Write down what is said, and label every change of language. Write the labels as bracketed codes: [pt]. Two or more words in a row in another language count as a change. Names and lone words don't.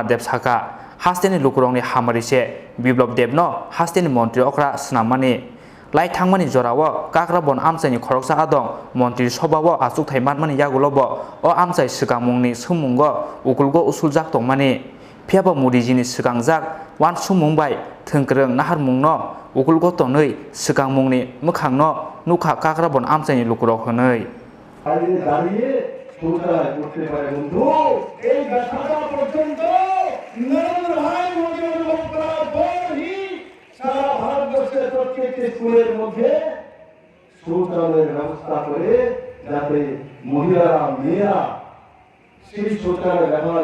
[trp] Dev Saka Hasteni Lukurong ni Hamarise Biplop Dev no Hasteni Montri Okra Snamani Lai Thangmani Jorawo Kakrabon Amsai Khoroksa Adong Montri Sobawo Asuk Thaimanmani Yagulobo O Amsai Sigamungni Sumungo Ukulgo Usuljak Tongmani Piaba Mudijini Sigangjak Wan Sumungbai Thengkreng Nahar Mungno Ukulgo Tonoi Sigamungni Mukhangno Nuka Kakrabon Amsai Lukurok Honoi [bn] স্কুলের মধ্যে শৌচালয়ের ব্যবস্থা করে যাতে মহিলারা মেয়েরা সেই শৌচালয় ব্যবহার